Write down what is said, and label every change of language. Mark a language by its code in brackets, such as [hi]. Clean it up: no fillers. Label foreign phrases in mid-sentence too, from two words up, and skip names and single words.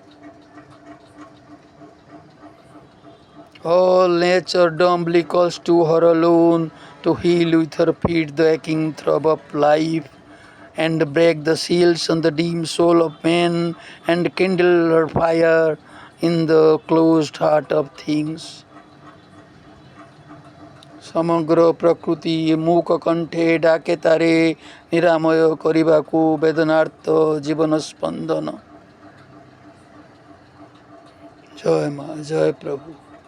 [en] All nature dumbly calls to her alone to heal with her feet the aching throb of life and break the seals on the dim soul of man and kindle her fire in the closed heart of things. [or] ସମଗ୍ର ପ୍ରକୃତି ମୂକ କଣ୍ଠେ ଡାକେ ତାରେ ନିରାମୟ କରିବାକୁ ବେଦନାର୍ଥ ଜୀବନ ସ୍ପନ୍ଦନ। ଜୟ ମା, ଜୟ ପ୍ରଭୁ।